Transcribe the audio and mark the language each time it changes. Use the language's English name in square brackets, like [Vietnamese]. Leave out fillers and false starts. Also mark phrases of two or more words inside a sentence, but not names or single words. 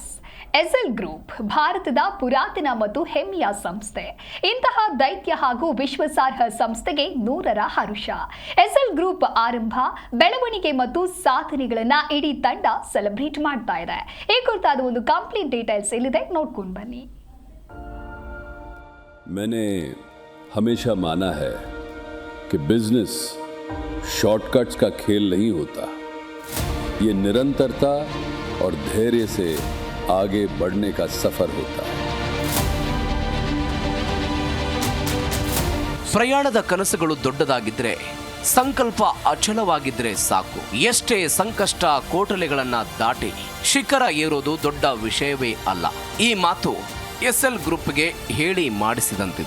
[Kannada] ಎಸ್ಎಲ್ ಗ್ರೂಪ್ ಭಾರತದ ಪುರಾತನ ಮತ್ತು ಹೆಮ್ಮೆಯ ಸಂಸ್ಥೆ. ಇಂತಹ ದೈತ್ಯ ಹಾಗೂ ವಿಶ್ವಾಸಾರ್ಹ ಸಂಸ್ಥೆಗೆ 100ರ ಹರುಷ. ಎಸ್ಎಲ್ ಗ್ರೂಪ್ ಆರಂಭ, ಬೆಳವಣಿಗೆ ಮತ್ತು ಸಾಧನೆಗಳನ್ನ ಇಡೀ ತಂಡ ಸೆಲೆಬ್ರೇಟ್ ಮಾಡ್ತಾ ಇದೆ. ಈ ಕುರಿತಾದ ಒಂದು [English] complete details [Kannada] ಇಲ್ಲಿದೆ, ನೋಡ್ಕೊಂಡು ಬನ್ನಿ. [Hindi] मैंने हमेशा माना है कि [English] business shortcuts [Hindi] का खेल नहीं होता. ये निरंतरता और धैर्य से आगे बढ़ने का सफर होता है. [Kannada] ಪ್ರಯಾಣದ ಕನಸುಗಳು ದೊಡ್ಡದಾಗಿದ್ರೆ, ಸಂಕಲ್ಪ ಅಚಲವಾಗಿದ್ರೆ ಸಾಕು. ಎಷ್ಟೇ ಸಂಕಷ್ಟ ಕೋಟಲೆಗಳನ್ನ ದಾಟಿ ಶಿಖರ ಏರೋದು ದೊಡ್ಡ ವಿಷಯವೇ ಅಲ್ಲ. ಈ ಮಾತು ಎಸ್ಎಲ್ ಗ್ರೂಪ್ಗೆ ಹೇಳಿ ಮಾಡಿಸಿದಂತಿದೆ.